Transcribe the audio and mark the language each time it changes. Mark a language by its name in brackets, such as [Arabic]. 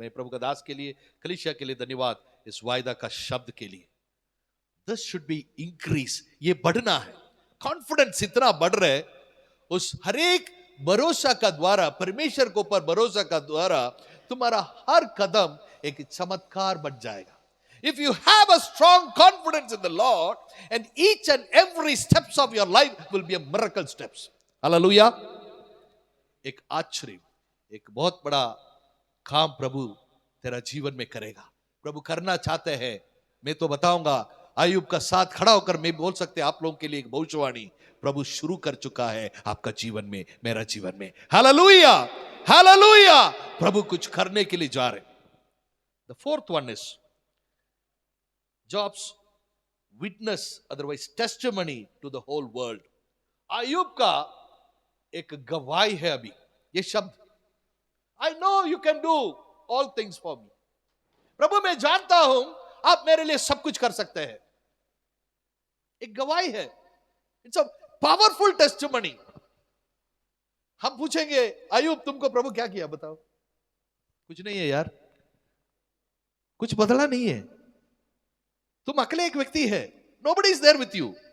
[Hindi] मैं प्रभु का दास के लिए, कलीसिया के लिए धन्यवाद, इस वायदा का शब्द के लिए। [English] this should be increase, [Hindi] ये बढ़ना है। कॉन्फिडेंस इतना बढ़ रहा है उस हरेक भरोसा का द्वारा, परमेश्वर के ऊपर भरोसा का द्वारा तुम्हारा हर कदम एक चमत्कार बन जाएगा। [English] If you have a strong confidence in the Lord, and each and every steps of your life will be a miracle steps. Hallelujah. [Hindi] एक आश्चर्य, एक बहुत बड़ा काम प्रभु तेरा जीवन में करेगा। प्रभु करना चाहते हैं। मैं तो बताऊंगा, आयुब का साथ खड़ा होकर मैं बोल सकते आप लोगों के लिए एक भविष्यवाणी प्रभु शुरू कर चुका है आपका जीवन में, मेरा जीवन में। Hallelujah, hallelujah. प्रभु कुछ करने के लिए जा रहे। [English] The fourth one is Job's witness, otherwise testimony to the whole world. [Hindi] Ayub का एक गवाही है अभी ये शब्द, [English] I know you can do all things for me. [Hindi] प्रभु मैं जानता हूं आप मेरे लिए सब कुछ कर सकते हैं। एक गवाही है। [English] It's a powerful testimony. [Hindi] हम पूछेंगे आयुब तुमको प्रभु क्या किया बताओ? कुछ नहीं है यार, कुछ बदला नहीं है, तुम अकेले एक व्यक्ति है, [English] nobody is there with you.